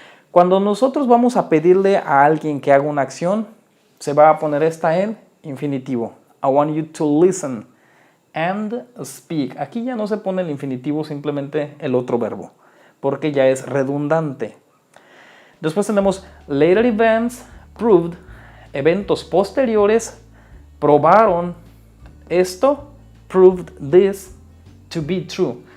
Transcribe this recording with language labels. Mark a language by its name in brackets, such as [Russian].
[Spanish] Cuando nosotros vamos a pedirle a alguien que haga una acción, se va a poner esta en infinitivo. [English] I want you to listen and speak. [Spanish] Aquí ya no se pone el infinitivo, simplemente el otro verbo, porque ya es redundante. Después tenemos [English] later events proved, [Spanish] eventos posteriores probaron esto, [English] proved this to be true.